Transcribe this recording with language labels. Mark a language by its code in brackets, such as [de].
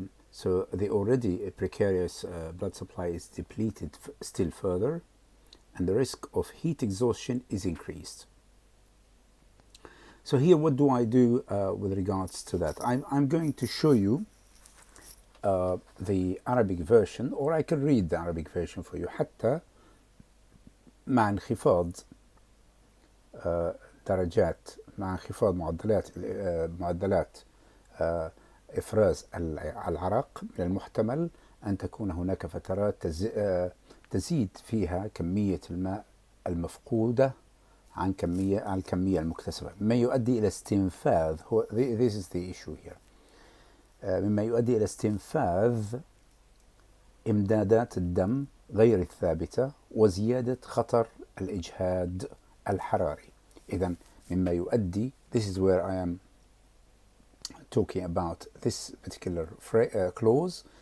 [en] So the already precarious blood supply is depleted still further, and the risk of heat exhaustion is increased. So here, what do I do with regards to that? I'm going to show you the Arabic version, or I can read the Arabic version for you. [ar] حتى مع انخفاض درجات مع انخفاض معدلات إفراز العرق، من المحتمل أن تكون هناك فترات تزيد فيها كمية الماء المفقودة عن الكمية المكتسبة، مما يؤدي إلى استنفاذ [en] this is the issue here. [ar] مما يؤدي إلى استنفاذ إمدادات الدم غير الثابتة وزيادة خطر الإجهاد الحراري. إذن مما يؤدي, [en] this is where I am talking about this particular clause.